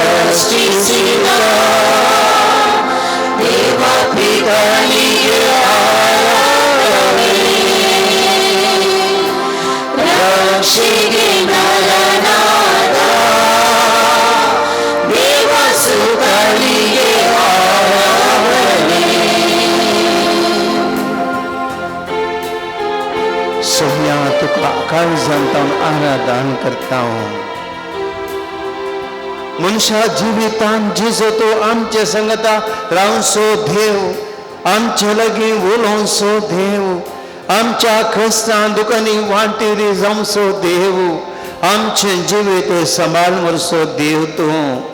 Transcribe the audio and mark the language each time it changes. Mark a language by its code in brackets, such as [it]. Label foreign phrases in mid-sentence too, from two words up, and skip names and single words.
[kn] ಸೃಷ್ಟಿಸಿದ ದೇವ ಪಿತನಿಗೆ ಆರಾಧನೆ. ರಕ್ಷೆಗೆ ನರನಾದ ದೇವ ಸುತನಿಗೆ ಆರಾಧನೆ. [kok] सोम्या तुका आकाश जाणता आराधन करता मनशा जिवितान जिजो तो आमचे संगता रावन सो देव आमचे लगी उलोवन सो देव आमच्या कष्टां दुखांनी वाटेरी जावं सो देव आमचे जिवीत सांबाळ व्हरसो देव तूं